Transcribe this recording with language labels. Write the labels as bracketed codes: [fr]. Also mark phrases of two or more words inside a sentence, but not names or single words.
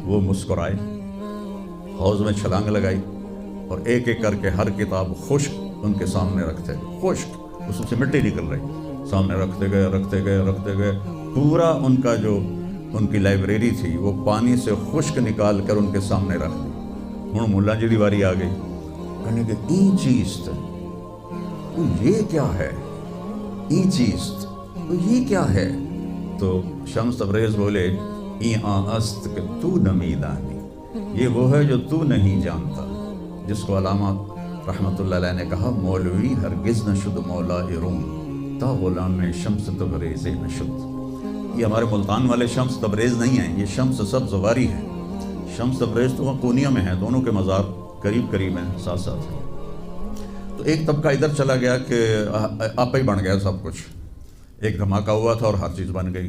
[ur] وہ مسکرائے، حوض میں چھلانگ لگائی، اور ایک ایک کر کے ہر کتاب خشک ان کے سامنے رکھتے گئے، خشک، اس سے مٹی نکل رہی، سامنے رکھتے گئے رکھتے گئے رکھتے گئے، پورا ان کا جو ان کی لائبریری تھی وہ پانی سے خشک نکال کر ان کے سامنے رکھ دی۔ [pa] ہوں ملا جی دی باری آ گئی، [ur] کہنے کہ [fa] این چیز تو [ur] یہ کیا ہے؟ [fa] این چیز تو [ur] یہ کیا ہے؟ تو شمس تبریز بولے [fa] این است کہ تو نمی دانی، [ur] یہ وہ ہے جو تو نہیں جانتا، جس کو علامہ رحمۃ اللہ علیہ نے کہا [fa] مولوی ہرگز نہ شد مولا روم تا غلام شمس تبریز نشد۔ [ur] یہ ہمارے ملتان والے شمس تبریز نہیں ہیں، یہ شمس سب زواری ہے۔ شمس تبریز تو وہاں کونیا میں ہے، دونوں کے مزار قریب قریب ہیں، ساتھ ساتھ ہیں۔ تو ایک طبقہ ادھر چلا گیا کہ آپ ہی بن گیا سب کچھ، ایک دھماکہ ہوا تھا اور ہر چیز بن گئی۔